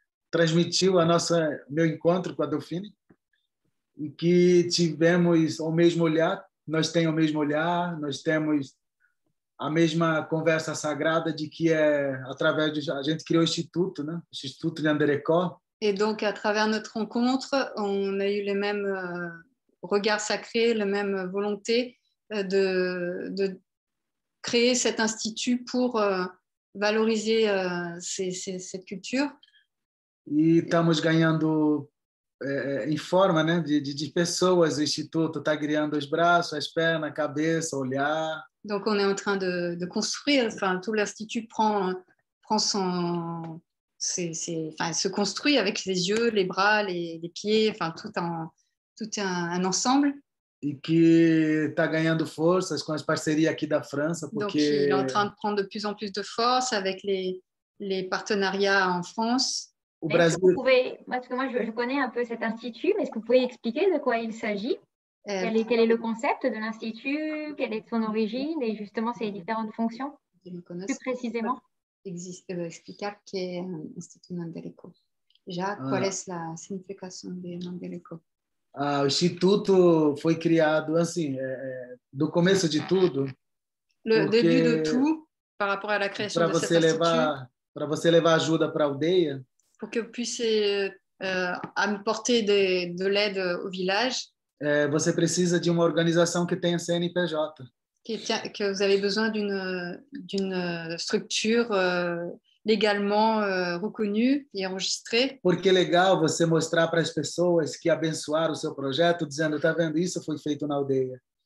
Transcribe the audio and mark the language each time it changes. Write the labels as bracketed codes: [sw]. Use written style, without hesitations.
[pt] transmitiu meu encontro com a Delfine, e que tivemos o mesmo olhar, nós temos o mesmo olhar, nós temos a mesma conversa sagrada de que através a gente criou o Instituto, né? O Instituto Nyanderekó. [fr] Et donc, à travers notre rencontre, on a eu les mêmes regards sacrés, la même volonté de créer cet institut pour valoriser cette culture. [pt] E estamos ganhando em forma, né, de pessoas. O Instituto está criando os braços, as pernas, a cabeça, o olhar. [fr] Donc, on est en train de construire, enfin, tout l'Institut prend son... se construit avec les yeux, les bras, les pieds, enfin, tout un ensemble. [pt] E que está ganhando forças com as parcerias aqui da França. Porque... [fr] Donc, il est en train de prendre de plus en plus de force avec les partenariats en France. Au Brasil... Parce que moi, je connais un peu cet institut, mais est-ce que vous pouvez expliquer de quoi il s'agit? Quel est le concept de l'institut? Quelle est son origine? Et justement, ses différentes fonctions? Plus précisément? [pt] Explicar qué es Instituto Nyandereko. Já, qual é a significação de Nyandereko? O Instituto foi criado assim, do começo de tudo. [fr] Le début de tout, par rapport à la création de cet institut. [pt] Para você levar ajuda para a aldeia. [fr] Pour que vous puissiez apporter de l'aide au village. [pt] Você precisa de uma organização que tenha CNPJ. [fr] Que vous avez besoin d'une structure légalement reconnue et enregistrée. [pt] Porque é legal você mostrar para as pessoas que abençoaram o seu projeto, dizendo, tá vendo, isso foi feito na aldeia.